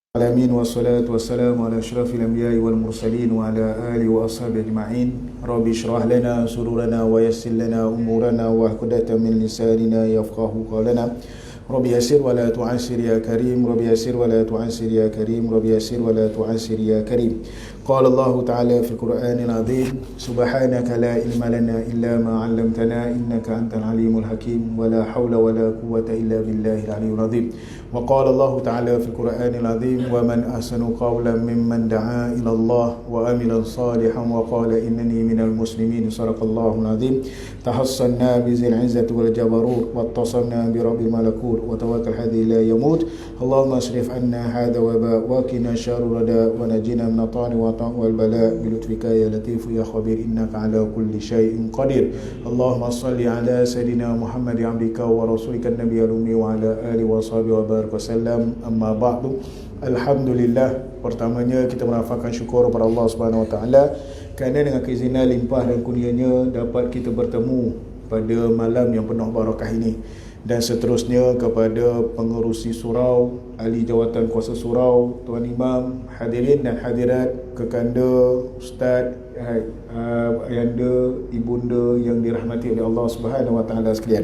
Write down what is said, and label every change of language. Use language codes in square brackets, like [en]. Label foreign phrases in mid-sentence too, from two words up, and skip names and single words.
[ar] العالمين والصلاة والسلام على أشرف الأنبياء والمرسلين وعلى آله وأصحابه أجمعين. رب اشرح لنا سرورنا ويسر لنا أمورنا واحلل من لساننا يفقه قولنا. رب يسر ولا تعسر يا كريم رب يسر ولا تعسر يا كريم. Rabbi yassir wa la tu'assir ya karim. رب يسر ولا تعسر يا كريم. قال الله تعالى في القرآن العظيم سبحانك لا علم لنا إلا ما علمتنا إنك أنت العليم الحكيم ولا حول ولا قوة إلا بالله العلي العظيم. وقال الله تعالى في القرآن العظيم ومن أحسن قولا ممن دعا إلى الله وعمل صالحا وقال إنني من المسلمين. صدق الله العظيم. تحصنت بذي العزة والجبروت وتسمت برب الملكوت وتوكل هادي لا يموت. اللهم اصرف عنا هذا و وقنا شر الردى ونجنا من التاني و والبلاء بلطفك يا لطيف يا خبير إنك على كل شيء قدير. اللهم صل على سيدنا محمد عبدك ورسولك النبي الأمي وعلى آله وصحبه وبارك وسلم. أما بعد, alhamdulillah, [ms] pertamanya kita merafakkan syukur kepada Allah [ar] سبحانه وتعالى [ms] kerana dengan keizinan limpah dan kurnianya dapat kita bertemu pada malam yang penuh barakah ini. Dan seterusnya kepada pengerusi surau, ahli jawatan kuasa surau, Tuan Imam, hadirin dan hadirat, kekanda, ustaz, ayanda, ibunda yang dirahmati oleh Allah [ar] سبحانه وتعالى [ms] sekalian.